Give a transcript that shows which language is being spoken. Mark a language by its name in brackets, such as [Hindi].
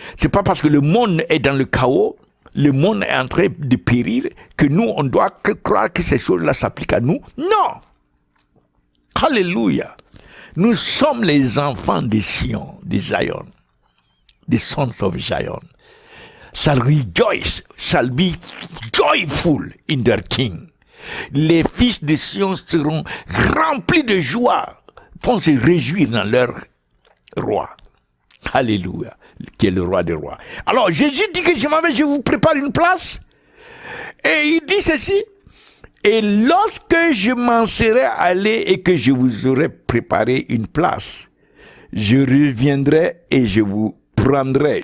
[French] C'est pas parce que le monde est dans le chaos, le monde est en train de périr, que nous, on doit croire que ces choses-là s'appliquent à nous. Non! Alléluia! Nous sommes les enfants de Sion, de Zion, [English] the sons of Zion. Shall rejoice, shall be joyful in their king. [French] Les fils de Sion seront remplis de joie, vont se réjouir dans leur roi. Alléluia, qui est le roi des rois. Alors Jésus dit que je vous prépare une place. Et il dit ceci. Et lorsque je m'en serai allé et que je vous aurai préparé une place, je reviendrai et je vous prendrai.